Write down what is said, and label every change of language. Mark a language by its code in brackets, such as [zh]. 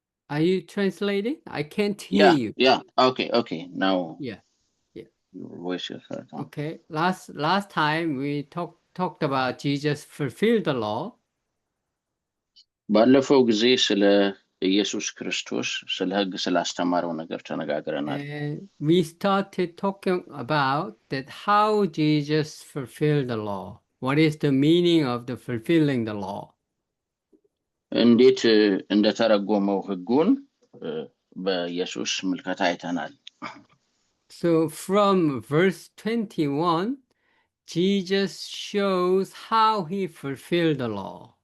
[en] Are you translating? I can't hear you. Yeah. Okay. Now Yeah. your voice is heard. Huh? Okay. Last time we talked about Jesus fulfilled the law. [am] ባለፈው ጊዜ ስለ ኢየሱስ ክርስቶስ ስለ ሕግ ስላስተማረው ነገር ተነጋግረናል። [en] And we started talking about that how Jesus fulfilled the law. What is the meaning of the fulfilling the law? [am] እንዴት እንደተረጎመው ሕጉን በኢየሱስ ምልከታ አይተናል። [en] So from verse 21, Jesus shows how he fulfilled the law.